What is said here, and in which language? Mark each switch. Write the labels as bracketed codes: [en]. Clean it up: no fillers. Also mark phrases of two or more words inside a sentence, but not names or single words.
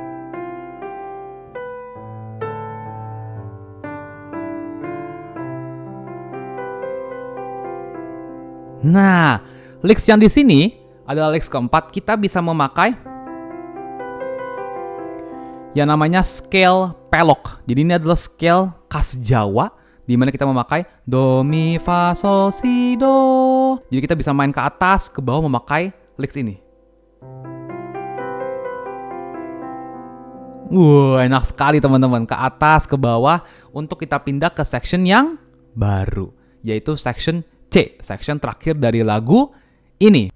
[id] Nah, licks yang di sini adalah licks keempat. Kita bisa memakai yang namanya scale pelok. Jadi ini adalah scale khas Jawa, di mana kita memakai do, mi, fa, sol, si, do. Jadi kita bisa main ke atas, ke bawah memakai licks ini. Enak sekali teman-teman. Ke atas, ke bawah untuk kita pindah ke section yang baru, yaitu section C, section terakhir dari lagu ini.